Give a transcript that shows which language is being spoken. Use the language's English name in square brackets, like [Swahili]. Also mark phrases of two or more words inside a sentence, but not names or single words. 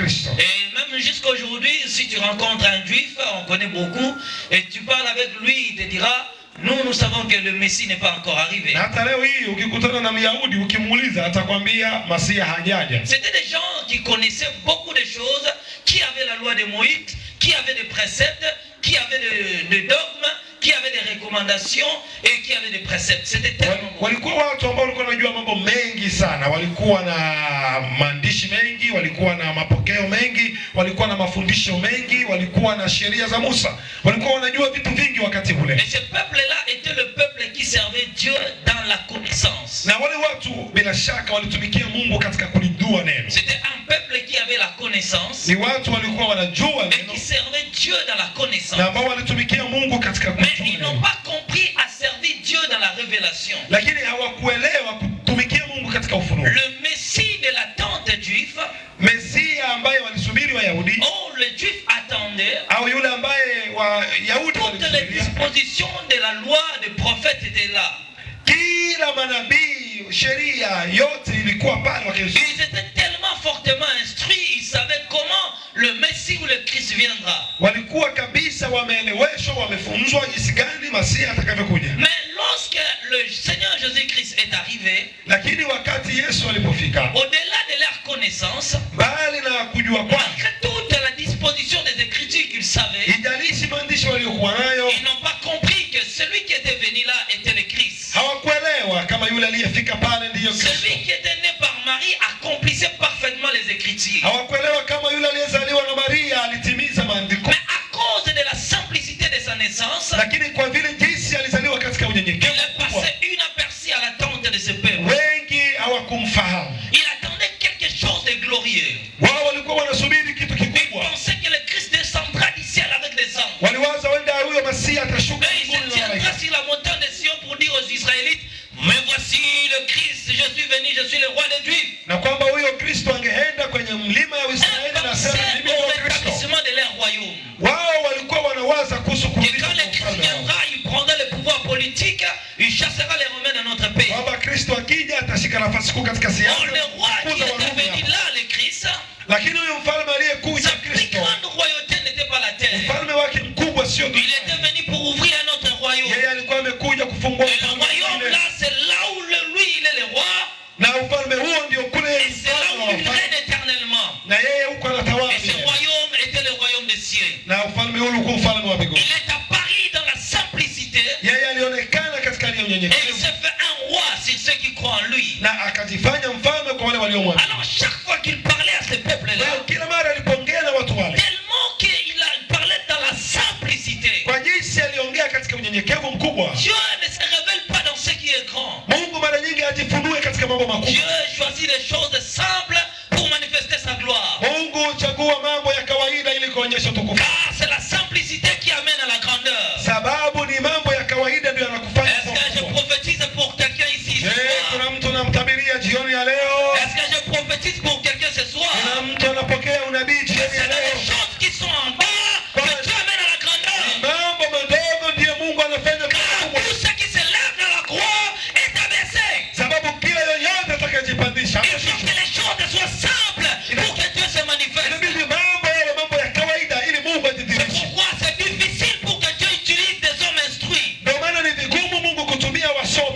[French] Et même jusqu'à aujourd'hui, si tu rencontres un juif, on connaît beaucoup, et tu parles avec lui, il te dira, nous savons que le Messie n'est pas encore arrivé. C'était des gens qui connaissaient beaucoup de choses, qui avaient la loi de Moïse, qui avaient des préceptes, qui avaient des dogmes, qui avaient des recommandations et qui avaient des préceptes. C'était tellement bon. [Swahili] Walikuwa watu ambao walikuwa wanajua mambo mengi sana, walikuwa na maandishi mengi, walikuwa na mapokeo mengi, walikuwa na mafundisho mengi, walikuwa na sheria za Musa, walikuwa wanajua vitu vingi wakati ule. [French] Et ce peuple-là était le peuple qui servait Dieu dans la connaissance. [Swahili] Na wale watu bila shaka walitumikia Mungu katika kulijua neno. [French] C'était un peuple qui avait la connaissance. [Swahili] Ni watu walikuwa wanajua neno. [French] Et qui servait Dieu dans la connaissance. [Swahili] Na ambao walitumikia Mungu katika kujua. [French] Mais ils n'ont pas compris à servir Dieu dans la révélation. [Swahili] Lakini hawakuelewa kutumikia Mungu katika ufunuo. [French] Le Messie de l'attente juif, [Swahili] Mesia ambaye walisubiri Wayahudi, [French] le juif attendait, [Swahili] au yule ambaye Wayahudi [French] toutes les dispositions de la loi des prophètes étaient là. [Swahili] Kila manabii, sheria yote ilikuwa pale. [French] Ils étaient tellement fortement instruits, ils savaient comment le Messie ou le Christ viendra. [Swahili] Walikuwa kabisa wameeleweshwa, wamefunzwa jinsi gani Masia atakavyokuja. [French] Mais lorsque le Seigneur Jésus-Christ est arrivé, [Swahili] lakini wakati Yesu alipofika, [French] au-delà de leur connaissance, [Swahili] bali na kujua kwao, [French] malgré toute la disposition des Écritures qu'ils savaient, [Swahili] ijalishi maandishi waliokuwa nayo, [French] ils n'ont pas compris que celui qui était venu là était le Christ. [Swahili] Hawakuelewa kama yule aliyefika pale ndiyo Kristo. [French] Celui qui était né par Marie accomplissait parfaitement les Écritures. [Swahili] Hawakuelewa kama yule aliyezaliwa na Maria alitimiza maandiko. [French] Mais à cause de la simplicité de sa naissance, [Swahili] lakini kwa vile jinsi alizaliwa katika unyenyekevu, [French] il est passé inaperçu à l'attente de ce peuple. [Swahili] wengi hawakumfahamu. [French] Il attendait quelque chose de glorieux. [Swahili] Wao walikuwa wanasubiri kitu [French] Il [Swahili] kikubwa. [French] pensait que le Christ descendra du ciel avec des anges. [Swahili] Waliwaza wenda huyo Masia atashuka [French] Et il se tiendra sur la montagne de Sion pour dire aux Israélites, mais voici le Christ, je suis venu, je suis le roi des Juifs. [Swahili] na kwamba huyo Kristo angeenda kwenye mlima ya Israeli na sema mimi [French] au [Swahili] ni Kristo. [French] rétablissement de leur royaume. [Swahili] Wao walikuwa wanawaza kuhusu [French] Et [Swahili] kurudisha [French] quand le Christ [Swahili] ufalme wao. [French] viendra, il prendra le pouvoir politique, il chassera les Romains dans notre pays. [Swahili] Kwamba Kristo akija atashika nafasi kuu katika [French] Or, [Swahili] siasa. [French] le roi qui était venu là, le Christ, [Swahili] Lakini huyo mfalme aliyekuja [French] sa plus [Swahili] Kristo, [French] grande royauté n'était pas la terre. [Swahili] mfalme wake mkubwa sio [French] Il [Swahili] dunia. [French] était venu pour ouvrir un autre royaume. [Swahili] Yeye alikuwa amekuja kufungua [French] Et le [Swahili] ufalme [French] royaume [Swahili] mwingine. [French] là, c'est là où lui, il est le roi. [Swahili] Na ufalme huo ndio kule [French] Et c'est là où il [Swahili] mfalme. [French] règne éternellement. [Swahili] Na yeye huko anatawala. [French] Et ce royaume était le royaume des cieux. [Swahili] Na ufalme huo ulikuwa ufalme wa mbinguni. [French] Il est apparu dans la simplicité. [Swahili] Yeye alionekana katika hali ya [French] Et il [Swahili] unyenyekevu [French] s'est fait un roi sur ceux qui croient en lui. [Swahili] na akajifanya mfalme kwa wale waliomwamini. [French] Alors chaque fois qu'il parlait à ce peuple-là, [Swahili] Kila mara alipoongea na watu wale, [French] tellement qu'il parlait dans la simplicité, [Swahili] kwa jinsi aliongea katika unyenyekevu mkubwa, [French] Dieu ne se révèle pas dans ce qui est grand. [Swahili] Mungu mara nyingi ajifunue katika mambo [French] Dieu [Swahili] makubwa. [French] choisit des choses simples pour manifester sa gloire. [Swahili] Mungu huchagua mambo ya kawaida ili kuonyesha utukufu. [French] Car c'est la simplicité qui amène à la grandeur. [Swahili] Sababu ni mambo ya kawaida ndio yanakufanya [French] Est-ce que je [Swahili] kuwa. [French] prophétise pour quelqu'un ici ce Je, soir? [Swahili] kuna mtu anamtabiria jioni ya leo? [French] Est-ce que je prophétise pour quelqu'un ce soir? [Swahili] Kuna mtu anapokea unabii jioni ya [French] C'est dans [Swahili] leo? [French] les choses qui sont en bas que Dieu amène à la grandeur. [Swahili] Mambo madogo ndiyo Mungu anafanya [French] Car [Swahili] makubwa. [French] tout ce qui se lève dans la croix est abaissé. [Swahili] Sababu kila yoyote atakayejipandisha, [French] Il faut que les choses soient simples pour que Dieu se manifeste. [Swahili] inabidi mambo yale mambo ya kawaida ili Mungu [French] C'est [Swahili] ajidhihirishe. [French] pourquoi c'est difficile pour que Dieu utilise des hommes instruits. [Swahili] Ndio maana ni vigumu Mungu kutumia wasomi.